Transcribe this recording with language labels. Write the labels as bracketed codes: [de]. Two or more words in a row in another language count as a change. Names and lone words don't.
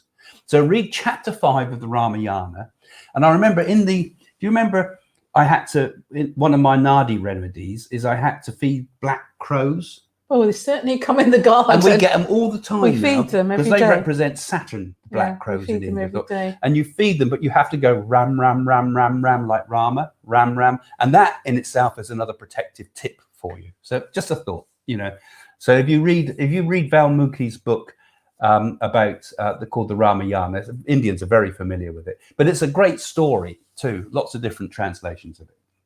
[en] So read chapter 5 of the Ramayana. And I remember do you remember one of my Nadi remedies is I had to feed black crows. Oh, they certainly come in the garden. And we get them all the time. We feed them every day. Because they represent Saturn, black crows in India. Every day. And you feed them, but you have to go ram, ram, ram, ram, ram, like Rama, ram, ram. And that in itself is another protective tip for you. So just a thought, So if you read Valmuki's book about called the Ramayana, Indians are very familiar with it. But it's a great story too. Lots of different translations of it.